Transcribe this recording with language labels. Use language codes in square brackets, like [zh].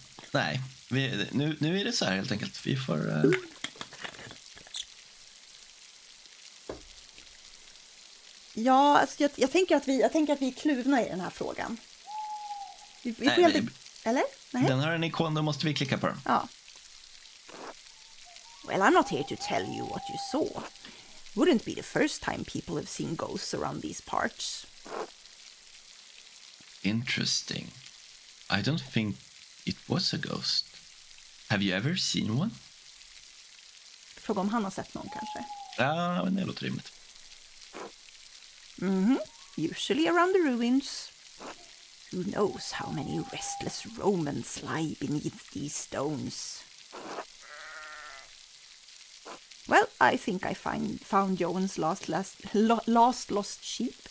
[sv] Nej, nu är det så här helt enkelt. Vi får... Ja, alltså jag tänker att vi är kluvna i den här frågan. Vi får helt... Eller? Nej. Den har en ikon, då måste vi klicka på den. Ja. [en] Well, I'm not here to tell you what you saw. Wouldn't be the first time people have seen ghosts around these parts. Interesting. I don't think it was a ghost. Have you ever seen one? [sv] Fråga om han har sett någon kanske. Ja, men det låter rimligt. [en] Usually around the ruins. Who knows how many restless Romans lie beneath these stones. Well, I think I found Johan's last lost sheep.